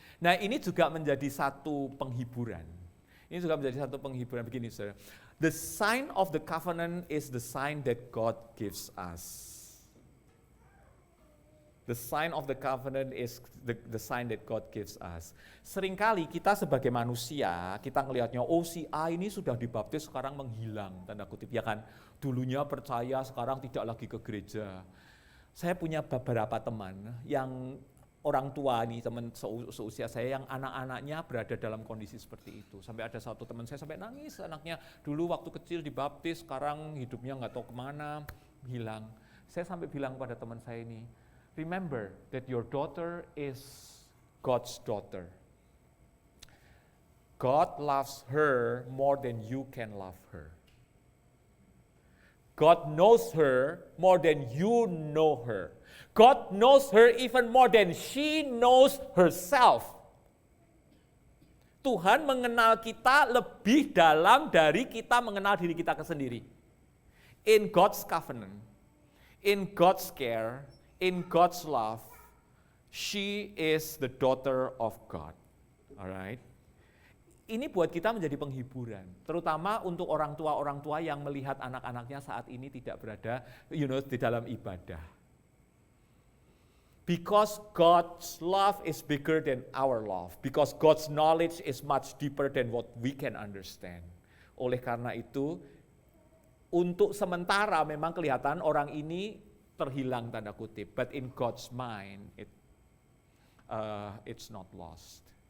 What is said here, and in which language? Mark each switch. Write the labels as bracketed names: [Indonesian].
[Indonesian] Nah, ini juga menjadi satu penghiburan. Ini juga menjadi satu penghiburan begini, saudara. [English] The sign of the covenant is the sign that God gives us. The sign of the covenant is the sign that God gives us. [Indonesian] Seringkali kita sebagai manusia, kita ngelihatnya, oh si A ini sudah dibaptis sekarang menghilang, tanda kutip, ya kan. Dulunya percaya, sekarang tidak lagi ke gereja. Saya punya beberapa teman yang orang tua nih, teman seusia saya yang anak-anaknya berada dalam kondisi seperti itu. Sampai ada satu teman saya sampai nangis, anaknya dulu waktu kecil dibaptis, sekarang hidupnya nggak tahu kemana, hilang. Saya sampai bilang pada teman saya ini, [English] remember that your daughter is God's daughter. God loves her more than you can love her. God knows her more than you know her. God knows her even more than she knows herself. [Indonesian] Tuhan mengenal kita lebih dalam dari kita mengenal diri kita sendiri. [English] In God's covenant, in God's care, in God's love, she is the daughter of God. Alright? [Indonesian] Ini buat kita menjadi penghiburan, terutama untuk orang tua yang melihat anak-anaknya saat ini tidak berada, di dalam ibadah. [English] Because God's love is bigger than our love, because God's knowledge is much deeper than what we can understand. [Indonesian] Oleh karena itu, untuk sementara memang kelihatan orang ini terhilang tanda kutip, [English] but in God's mind, it's not lost.